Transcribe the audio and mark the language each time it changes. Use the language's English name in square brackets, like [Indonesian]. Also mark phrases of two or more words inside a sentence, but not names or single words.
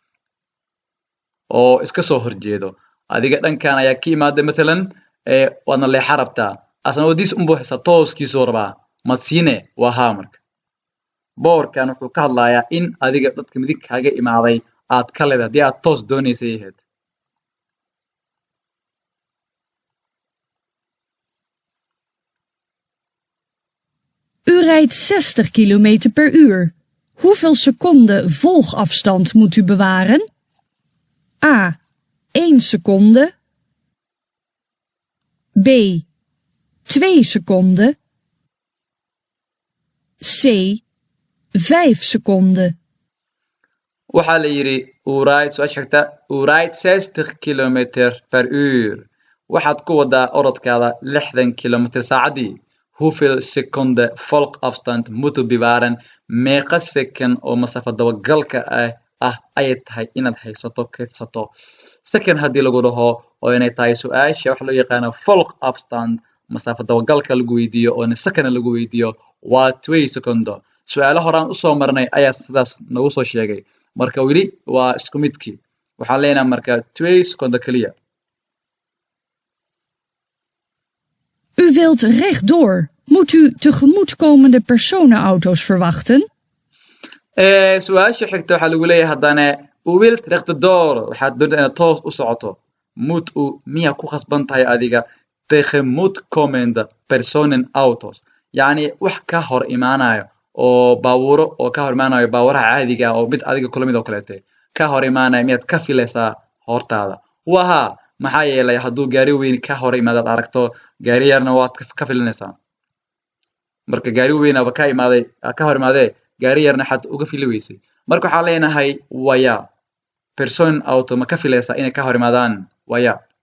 [Somali] oo iska soo horjeedo adiga dhankan ayaa ka imaaday matalan waadna leexa rabtaa asna wadiis unbuu haysaa tooskiisuu rabaa ma siine waa haa marka boorkan wuxuu ka hadlayaa in adiga dadka midig kaaga imaaday aad ka leedahay haddii aad toos doonaysay ahayd [Dutch] U rijdt 60 kilometer per uur. Hoeveel seconden volgafstand moet u bewaren? A. 1 seconde. B. 2 seconden. C. 5 seconden. [Somali] waxaa la yiri [Dutch] u ride 60 kilometer per uur [Somali] waxaad ku wadaa orodkaada 60 kilometer saacadii [Dutch] hoeveel seconden volgafstand moet u bewaren [Somali] meeqa second oo masaafo dabagalka ah ay tahay inaad haysato keedsato second haddii lagu dhaho oo inay tahay su'aasha waxa loo yaqaano volgafstand masaafo dabagalka lagu weydiiyo oo second lagu weydiiyo waa 2 secondo su'aalo horaan u soo marnay ayaa sidaas nagu soo sheegay marka wili waa isku midkii waxaan leenahay marka 2 secondo kaliya [Dutch] U wilt rechtdoor. Moet u tegemoetkomende personenauto's verwachten? [Somali] su'aasha xigta waxaa lagu leeyahay haddana [Dutch] u wilt rechtdoor [Somali] waxaad doontaa inaad toos u socoto [Dutch] moet u [Somali] miyaa ku khasban tahay adiga tegemoetkomende personenauto's yacni wax ka hor imaanayo oo baabuuro oo ka hor imaanayo baawuraha caadiga oo mid adiga kula mid oo kaleete ka hor imaanaya miyaad ka filaysaa hortaada waha maxaa yeelay hadduu gaari weyn ka hor imaadaad aragto gaari yarna waad ka filinaysaa marka gaari weynaba ka hor imaadee gaari yarna xad uga fili weysay marka waxaan leenahay waya [Dutch] person auto [Somali] ma ka filaysaa inay ka hor imaadaan waya